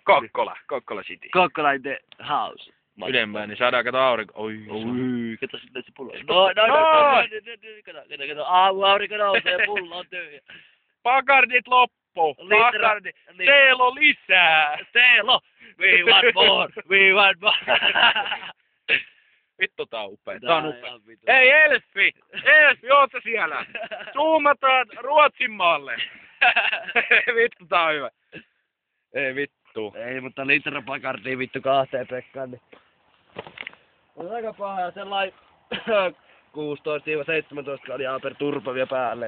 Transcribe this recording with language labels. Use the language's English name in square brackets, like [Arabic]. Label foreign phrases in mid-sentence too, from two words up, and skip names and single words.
[English] Kokkola City. Kokkola in the house. [Finnish] Ylempään, niin saadaan kato aurinko. Oi, Kato sitten se pullo. Kato. Aurinko nousee, pullo on tyhjä. Pakardit loppu. Pakardit. Teelo lisää. Teelo. [English] We want more. [Finnish] Vittu tää on upea. Tää on upea. Ei Elfi, oot sä siellä? Zoomataan Ruotsin maalle. Vittu tää on hyvä. Ei vittu. Ei, mutta litra Bacardia vittu 2 pekkaan, niin on aika paha ja sellainen 16-17 kaljaa per turpa vielä päälle.